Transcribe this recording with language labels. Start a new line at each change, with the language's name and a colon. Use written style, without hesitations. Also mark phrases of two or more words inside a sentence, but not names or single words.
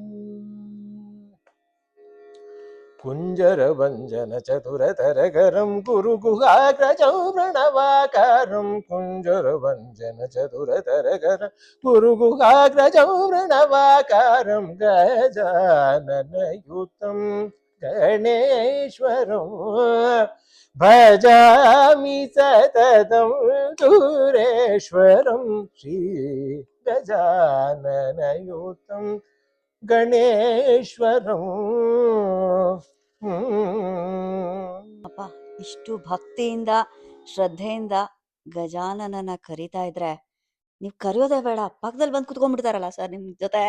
Sanskrit: ಕುಂಜರ ವಂಜನ ಚತುರತರಕರಂ ಗುರು ಗುಹಾಗ್ರಜಂ ಪ್ರಣವಾಕಾರಂ ಕುಂಜರ ವಂಜನ ಚತುರತರಕರಂ ಗುರು ಗುಹಾಗ್ರಜಂ ಪ್ರಣವಾಕಾರಂ ಗಜಾನನಯುತಂ ಗಣೇಶ್ವರಂ ಭಜಾಮಿ ಸತತಂ ಸುರೇಶ್ವರಂ ಶ್ರೀ ಗಜಾನನಯುತಂ ಗಣೇಶ್ವರಂ.
Kannada: ಅಪ್ಪ, ಇಷ್ಟು ಭಕ್ತಿಯಿಂದ ಶ್ರದ್ಧೆಯಿಂದ ಗಜಾನನನ ಕರಿತಾ ಇದ್ರೆ ನೀವು ಕರೆಯೋದೇ ಬೇಡ, ಪಕ್ಕದಲ್ಲಿ ಬಂದು ಕುತ್ಕೊಂಡ್ಬಿಡ್ತಾರಲ್ಲ ಸರ್ ನಿಮ್ ಜೊತೆ.